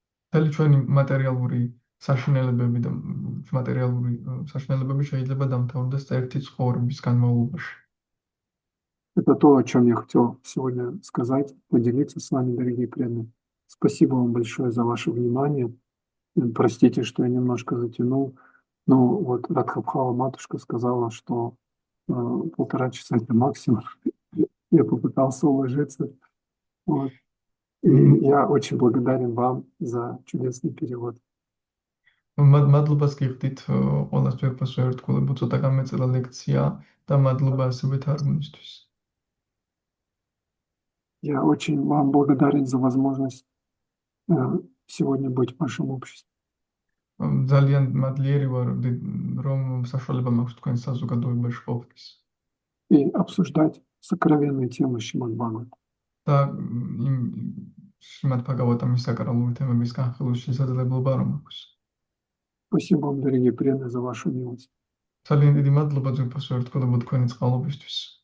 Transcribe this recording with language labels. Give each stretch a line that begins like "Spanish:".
Georgian: მთელი ჩვენი მატერიალური საშინელებები და მატერიალური საშინელებები შეიძლება დამთავრდეს ერთი ცხოვრების განმავლობაში.
Russian: Это то, о чем я хотел сегодня сказать, поделиться с вами, дорогие преданные. Спасибо вам большое за ваше внимание. Простите, что я немножко затянул. Но вот Радхабхава матушка сказала, что 1,5 часа это максимум. Я попытался уложиться. Вот. И я очень благодарен вам за чудесный перевод.
Georgian: მადლობას გიხდით ყველას ძვირფასო ერთგულება, ცოტა გამეწელა ლექცია და მადლობა ასევე თარგმნისთვის.
Russian: Я очень вам благодарен за возможность сегодня быть в вашем обществе.
Georgian: ძალიან მადლიერი ვარ, რომ საშუალება მაქვს თქვენ საზოგადოებაში ყოფნის.
Russian: И обсуждать сокровенные темы Шримад Бхагавата.
Georgian: და შრიმად ბჰაგავატამის საკრალური თემების განხილვის შესაძლებლობა რომ აქვს.
Russian: Спасибо вам, дорогие преданные, за вашу милость.
Georgian: ძალიან დიდი მადლობა ძვირფასო ერთგულება თქვენი წყალობისთვის.